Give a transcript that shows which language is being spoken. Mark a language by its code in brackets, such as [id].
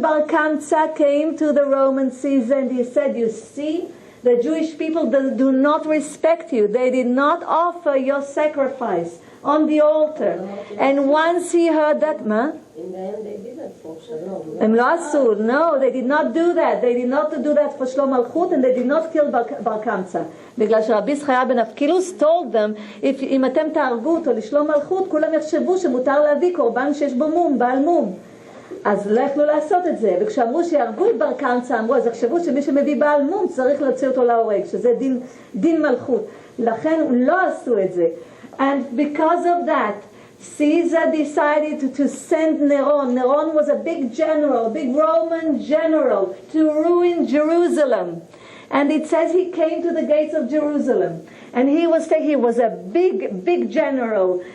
[en] Bar Kamsa came to the Roman Caesar and he said, you see, the Jewish people do not respect you. They did not offer your sacrifice on the altar. And once he heard that, in the end they didn't for Shalom. No, they did not do that. They did not do that for Shlom Malchut, and they did not kill Bar Kamsa. [he] בגלל שרבי זכריה בן אבקילוס [en] told them, [he] אם אתם תהרגו אותו לשלום מלכות, כולם יחשבו שמותר להביא קורבן שיש בו מום, בעל מום. אז לא יכלו לעשות את זה. וכשאמרו שיהרגו את בר קמצא, אמרו, אז יחשבו שמי שמביא בעל מום צריך להוציא אותו להורג, שזה דין מלכות. לכן לא עשו את זה. [en] And because of that, Caesar decided to send Neron. Neron was a big general, a big Roman general, to ruin Jerusalem. And it says he came to the gates of Jerusalem. And he was a big general.